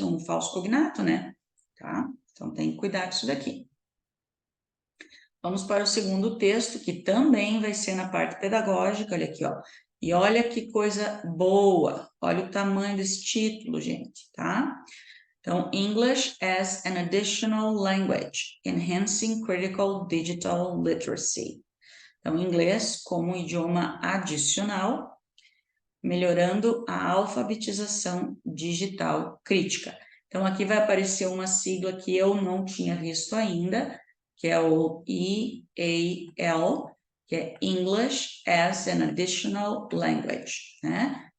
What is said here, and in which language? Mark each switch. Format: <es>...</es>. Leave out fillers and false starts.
<pt>Um falso cognato, né? Tá? Então, tem que cuidar disso daqui. Vamos para o segundo texto, que também vai ser na parte pedagógica, olha aqui, ó. E olha que coisa boa, olha o tamanho desse título, gente, tá?</pt> <en>Então, English as an Additional Language, Enhancing Critical Digital Literacy.</en> <pt>Então, inglês como idioma adicional, melhorando a alfabetização digital crítica. Então, aqui vai aparecer uma sigla que eu não tinha visto ainda, que é o EAL, que é English as an Additional Language, né?</pt>